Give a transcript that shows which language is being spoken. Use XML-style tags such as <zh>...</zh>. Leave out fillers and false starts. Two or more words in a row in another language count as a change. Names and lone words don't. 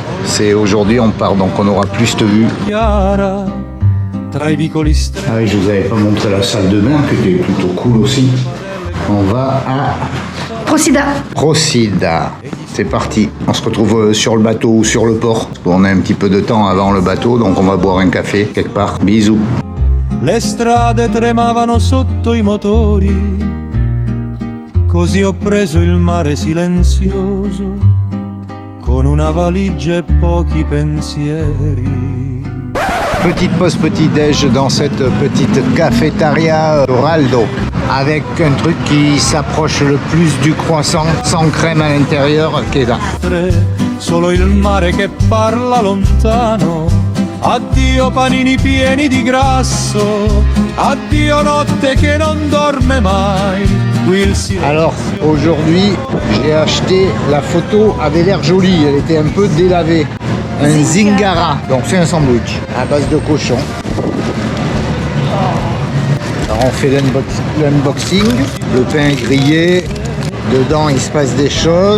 <fr>C'est aujourd'hui on part, donc on aura plus de vue. Ah oui, je vous avais pas montré la salle de bain, qui était plutôt cool aussi. On va à Procida. C'est parti. On se retrouve sur le bateau ou sur le port. On a un petit peu de temps avant le bateau, donc on va boire un café quelque part. Bisous.</fr> <it>Le strade tremavano sotto I motori, così ho preso il mare silenzioso, con una valigia e pochi pensieri.</it> <fr>Petite pause petit-déj dans cette petite cafétéria Oraldo, avec un truc qui s'approche le plus du croissant sans crème à l'intérieur qui est là.</fr> <it>Solo il mare che parla lontano, addio panini pieni di grasso, addio notte che non dorme mai.</it> <fr>Alors aujourd'hui j'ai acheté, la photo avait l'air jolie, elle était un peu délavée. Un zingara, donc c'est un sandwich à base de cochon. Alors on fait l'unboxing, le pain est grillé, dedans il se passe des choses.</fr>